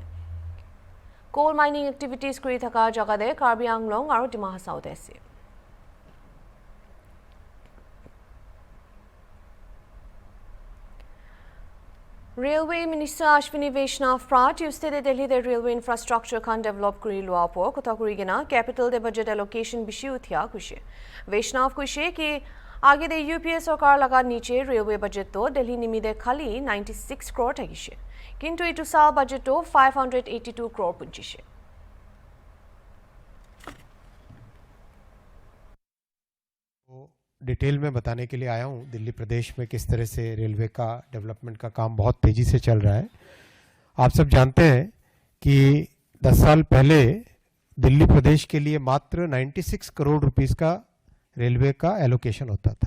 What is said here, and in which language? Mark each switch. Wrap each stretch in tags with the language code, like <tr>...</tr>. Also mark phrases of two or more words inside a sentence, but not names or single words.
<en>Coal mining activities</en> <nag>kuri thaka jaga de Karbi Anglong aru Dima Hasau de ase.</nag> <en>Railway Minister</en> <nag>Ashwini Vaishnav pra Tuesday de Delhi de</nag> <en>railway infrastructure</en> <nag>kan develop kuri lua po kotha kuri gina capital de</nag> <en>budget allocation</en> <nag>bishi uthia kushe. Vaishnav kushe ki age de UPA sarkar laga niche</nag> <en>railway budget</en> <nag>to Delhi nimi de khali 96 crore thagishe. Kintu itu sal budget to 582 crore punchishe.</nag> <hi>डिटेल में बताने के लिए आया हूँ दिल्ली प्रदेश में किस तरह से रेलवे का डेवलपमेंट का काम बहुत तेज़ी से चल रहा है। आप सब जानते हैं कि 10 साल पहले दिल्ली प्रदेश के लिए मात्र 96 करोड़ रुपीस का रेलवे का एलोकेशन होता था।</hi>